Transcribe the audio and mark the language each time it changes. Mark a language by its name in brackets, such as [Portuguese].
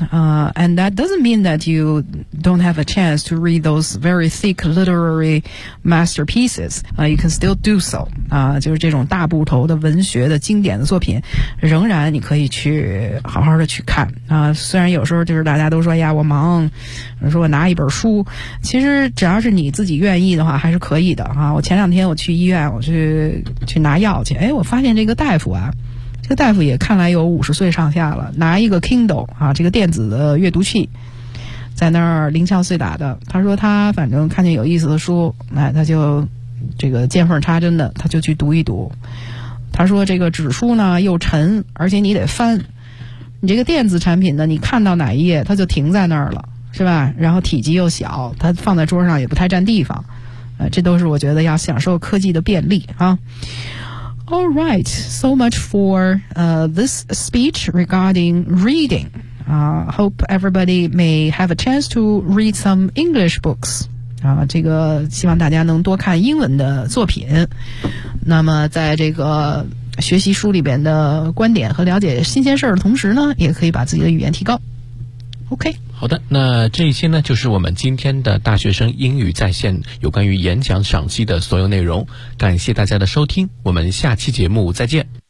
[English] And that doesn't mean that you don't have a chance to read those very thick literary masterpieces. You can still do so. [Chinese] 就是这种大部头的文学的经典的作品，仍然你可以去好好的去看。虽然有时候就是大家都说呀，我忙，说我拿一本书，其实只要是你自己愿意的话，还是可以的我前两天我去医院。我去拿药去，我发现这个大夫这个大夫也看来有50岁上下了，拿一个 Kindle 这个电子的阅读器，在那儿零敲碎打的。他说他反正看见有意思的书，他就这个见缝插针的，他就去读一读。他说这个纸书呢又沉，而且你得翻，你这个电子产品呢，你看到哪一页它就停在那儿了，是吧？然后体积又小，它放在桌上也不太占地方，这都是我觉得要享受科技的便利啊。 [English] All right, so much for this speech regarding reading. Hope everybody may have a chance to read some English books. [Chinese] 这个希望大家能多看英文的作品。那么在这个学习书里边的观点和了解新鲜事儿的同时呢，也可以把自己的语言提高。 OK。好的，那这一期呢就是我们今天的大学生英语在线有关于演讲赏析的所有内容，感谢大家的收听，我们下期节目再见。